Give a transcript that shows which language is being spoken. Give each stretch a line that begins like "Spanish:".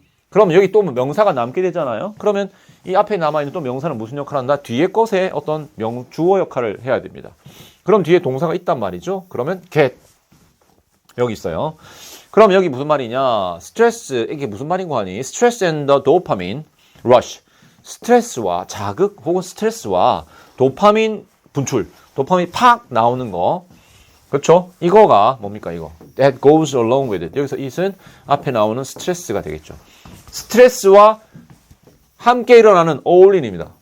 Korean: 그럼 여기 또 명사가 남게 되잖아요. 그러면 이 앞에 남아있는 또 명사는 무슨 역할을 한다? 뒤에 것에 어떤 주어 역할을 해야 됩니다. 그럼 뒤에 동사가 있단 말이죠. 그러면 get 여기 있어요. 그럼 여기 무슨 말이냐? 스트레스, 이게 무슨 말인고 하니?
English: Stress and the dopamine rush.
Korean: 스트레스와 자극 혹은 스트레스와 도파민 분출. 도파민이 팍 나오는 거. 그렇죠? 이거가 뭡니까 이거?
English: That goes along with it.
Korean: 여기서 it은 앞에 나오는 스트레스가 되겠죠. 스트레스와 함께 일어나는 어울림입니다.